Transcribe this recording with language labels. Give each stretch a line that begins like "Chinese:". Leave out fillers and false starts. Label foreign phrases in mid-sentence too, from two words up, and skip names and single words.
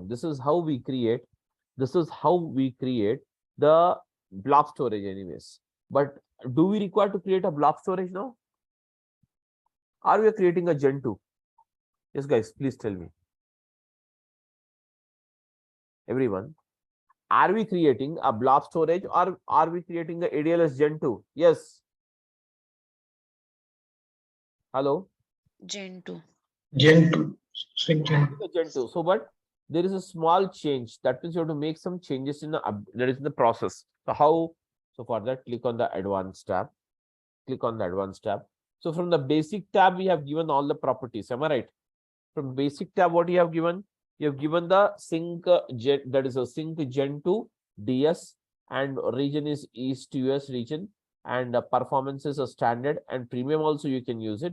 English: This is how we create the blob storage anyways. But do we require to create a blob storage now? Are we creating a Gen2? Yes, guys, please tell me. Everyone, are we creating a blob storage or are we creating the ADLS Gen2? Yes. Hello? Gen2. Gen2. Sync Gen2. Gen2. So, but there is a small change. That means you have to make some changes in the process. So how? So for that, click on the advanced tab. Click on the advanced tab. So from the basic tab, we have given all the properties. Am I right? From basic tab, what you have given? You have given the sync gen, that is a sync Gen2 DS, and region is East US region, and performance is a standard, and premium also you can use it.